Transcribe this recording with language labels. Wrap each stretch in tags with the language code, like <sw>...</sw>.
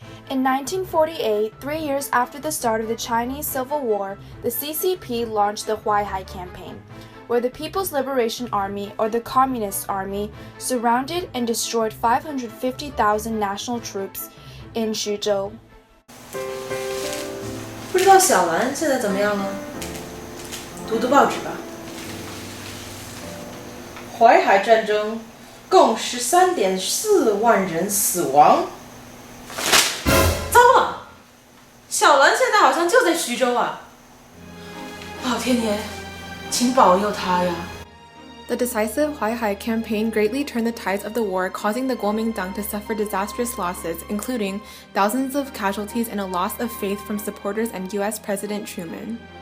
<en>In 1948, 3 years after the start of the Chinese Civil War, the CCP launched the Huaihai Campaign, where the People's Liberation Army, or the Communist Army, surrounded and destroyed 550,000 national troops in Xuzhou.</en> <zh>不知道小兰现在怎么样了？读读报纸吧。淮海战争，共13.4万人死亡。糟了，小兰现在好像就在徐州啊！老天爷，请保佑她呀！</zh> <en>The decisive Huaihai campaign greatly turned the tides of the war, causing the Kuomintang to suffer disastrous losses, including thousands of casualties and a loss of faith from supporters and US President Truman.</en>